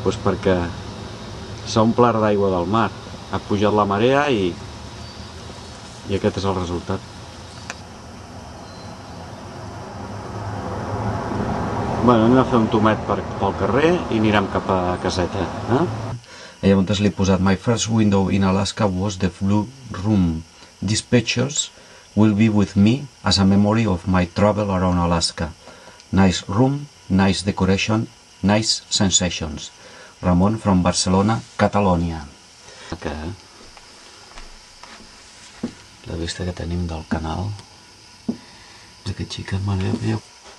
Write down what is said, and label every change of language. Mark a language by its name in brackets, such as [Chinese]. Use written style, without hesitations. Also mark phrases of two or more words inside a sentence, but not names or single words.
[Catalan] Doncs perquè s'ha omplert d'aigua del mar. Ha pujat la marea i aquest és el resultat. Bueno, anem a fer un tomet pel carrer i anirem cap a caseta. I llavors li he posat [English] My first window in Alaska was the Blue Room. These pictures will be with me as a memory of my travel around Alaska. Nice room, nice decoration, nice sensations. Ramon from Barcelona, Catalonia. [Catalan] La vista que tenim del canal d'aquest xiquet, mare de Déu.